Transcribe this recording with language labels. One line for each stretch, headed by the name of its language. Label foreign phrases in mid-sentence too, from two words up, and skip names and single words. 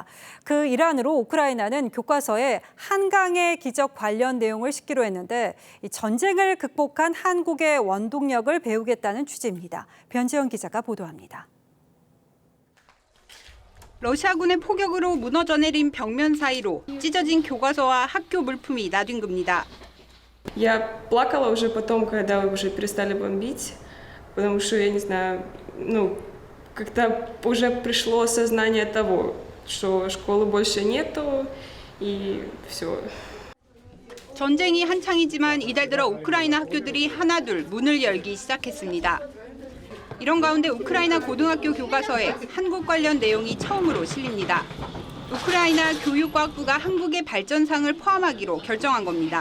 Korean: 그 일환으로 우크라이나는 교과서에 한강의 기적 관련 내용을 싣기로 했는데 이 전쟁을 극복한 한국의 원동력을 배우겠다는 취지입니다. 변지영 기자가 보도합니다. 러시아군의 포격으로 무너져 내린 벽면 사이로 찢어진 교과서와 학교 물품이 나뒹굽니다.
Russian: Я плакала уже потом, когда уже перестали бомбить, потому что, я не знаю, как-то уже пришло осознание того, что школы больше нету, и все.
Korean: 전쟁이 한창이지만 이달 들어 우크라이나 학교들이 하나둘 문을 열기 시작했습니다. 이런 가운데 우크라이나 고등학교 교과서에 한국 관련 내용이 처음으로 실립니다. 우크라이나 교육과학부가 한국의 발전상을 포함하기로 결정한 겁니다.